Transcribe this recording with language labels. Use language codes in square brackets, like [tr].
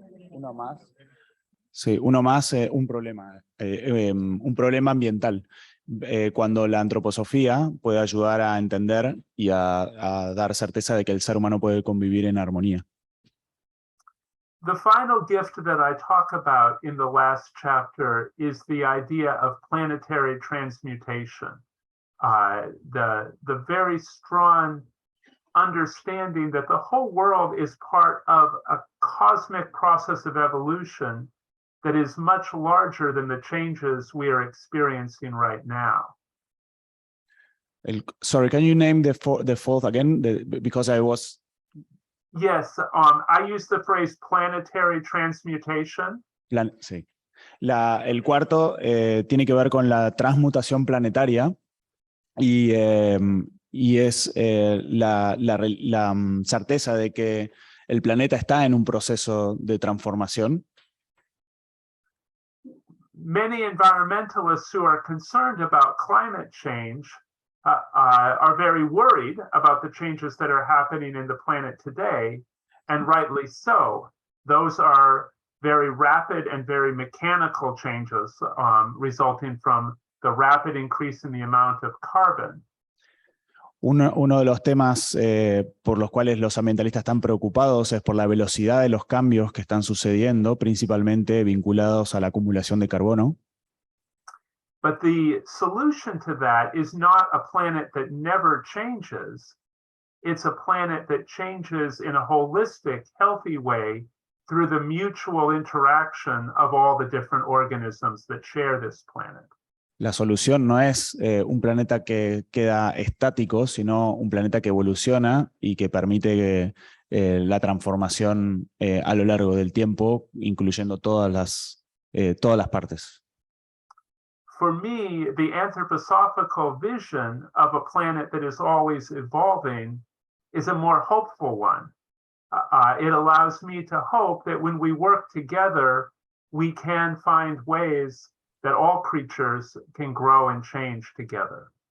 [es] Uno más. Sí, uno más, un problema ambiental. Cuando la antroposofía puede ayudar a entender y a dar certeza de que el ser humano puede convivir en armonía. [en] The final gift that I talk about in the last chapter is the idea of planetary transmutation. The very strong understanding that the whole world is part of a cosmic process of evolution that is much larger than the changes we are experiencing right now. Sorry, can you name the fourth again? Because I was... Yes, I use the phrase planetary transmutation. [es] Sí. El cuarto tiene que ver con la transmutación planetaria y es la certeza de que el planeta está en un proceso de transformación. [en] Many environmentalists who are concerned about climate change are very worried about the changes that are happening in the planet today, and rightly so. Those are very rapid and very mechanical changes resulting from the rapid increase in the amount of carbon. [es] Uno de los temas por los cuales los ambientalistas están preocupados es por la velocidad de los cambios que están sucediendo, principalmente vinculados a la acumulación de carbono. [en] But the solution to that is not a planet that never changes. It's a planet that changes in a holistic, healthy way through the mutual interaction of all the different organisms that share this planet. [es] La solución no es un planeta que queda estático, sino un planeta que evoluciona y que permite la transformación a lo largo del tiempo, incluyendo todas las partes. [en] For me, the anthroposophical vision of a planet that is always evolving is a more hopeful one. It allows me to hope that when we work together, we can find ways that all creatures can grow and change together.